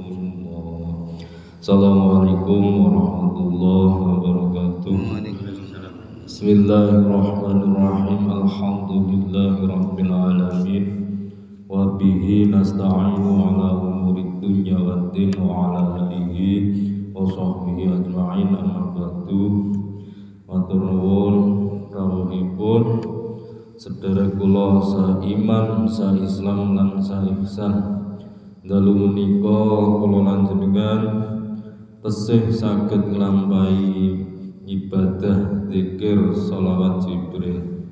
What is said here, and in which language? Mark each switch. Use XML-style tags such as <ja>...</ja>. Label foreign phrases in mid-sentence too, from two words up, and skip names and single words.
<ar>السلام عليكم ورحمة الله وبركاته. بسم الله الرحمن الرحيم. الحمد لله رب العالمين. وبه نستعين على أمور الدنيا والدين وعلى آله وصحبه أجمعين، أما بعد.</ar> <jv>Matur nuwun rawuhipun sedherek kula sa iman, sa Islam lan sa ihsan. Dalu menika kula lan jenengan tesih saged nglampahi ibadah zikir sholawat Jibril.</jv>